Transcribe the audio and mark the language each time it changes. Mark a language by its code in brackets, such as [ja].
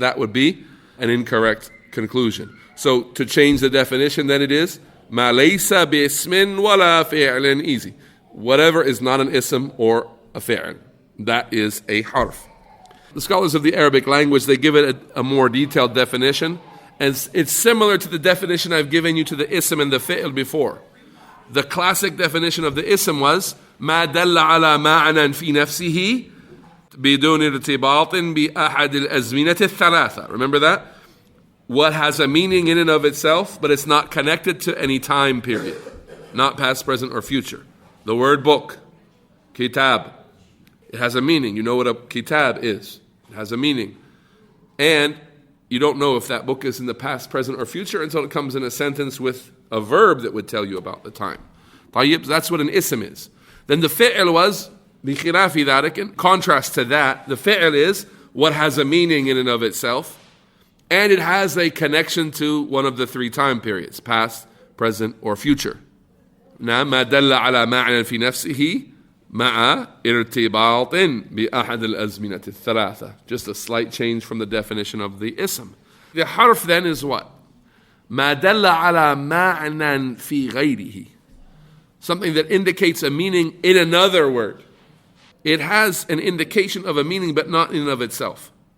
[en] That would be an incorrect conclusion. So to change the definition, then it is ma laysa bi ismin wala fi'lin. Easy. Whatever is not an ism or a fi'l. That is a harf. The scholars of the Arabic language, they give it a more detailed definition. And it's similar to the definition I've given you to the ism and the fi'l before. The classic definition of the ism was [ar] ما دل على معنى في نفسه بدون ارتباط بأحد الأزمنة الثلاثة. [en] Remember that? What has a meaning in and of itself, but it's not connected to any time period. Not past, present, or future. The word book, kitab, it has a meaning. You know what a kitab is. It has a meaning. And you don't know if that book is in the past, present, or future until it comes in a sentence with a verb that would tell you about the time. طيب, that's what an ism is. Then the fi'l was, [ar] بخلاف ذلك, [en] in contrast to that, the fi'l is what has a meaning in and of itself, and it has a connection to one of the three time periods, past, present, or future. [ar] نعم ما دل على معنى في نفسه مع ارتباط بأحد الأزمنة الثلاثة. [en] Just a slight change from the definition of the ism. The harf then is what? [ar] ما دل على معنى في غيره. [en] Something that indicates a meaning in another word. It has an indication of a meaning but not in and of itself.